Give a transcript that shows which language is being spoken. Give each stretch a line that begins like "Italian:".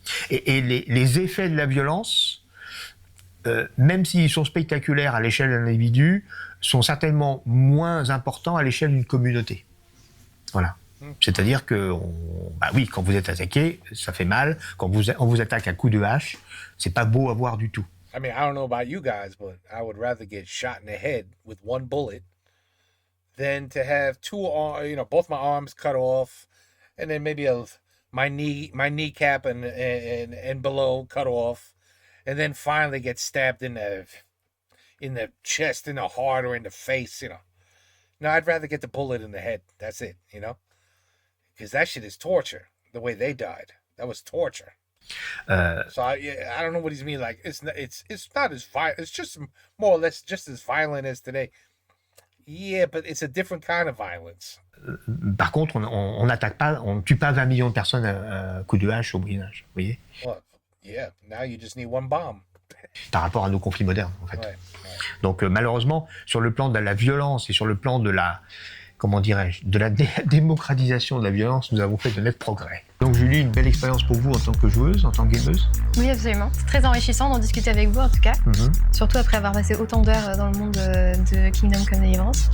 French: Et les effets de la violence, même s'ils sont spectaculaires à l'échelle d'un individu, sont certainement moins importants à l'échelle d'une communauté. Voilà. C'est-à-dire que, oui, quand vous êtes attaqué, ça fait mal. Quand on vous attaque à coups de hache, c'est pas beau à voir du tout.
English: I mean, I don't know about you guys, but I would rather get shot in the head with one bullet than to have both my arms cut off, and then maybe my kneecap and below cut off, and then finally get stabbed in the chest, in the heart, or in the face. No, I'd rather get the bullet in the head. That's it. Because that shit is torture. The way they died, that was torture. So I don't know what he's mean. Like it's not as violent. It's just more or less just as violent as today. Yeah, but it's a different kind of violence.
French: Par contre, on n'attaque pas, on ne tue pas 20 millions de personnes à coup de hache au Moyen-Âge, vous voyez?
English: Well, yeah, now you just need one bomb.
French: Par rapport à nos conflits modernes, en fait. Ouais. Donc malheureusement, sur le plan de la violence et sur le plan de la, comment dirais-je, de la démocratisation de la violence, nous avons fait de nets progrès. Donc Julie, une belle expérience pour vous en tant que joueuse, en tant que gameuse. Oui, absolument. C'est très enrichissant d'en discuter avec vous, en tout cas. Surtout après avoir passé autant d'heures dans le monde de Kingdom Come Deliverance.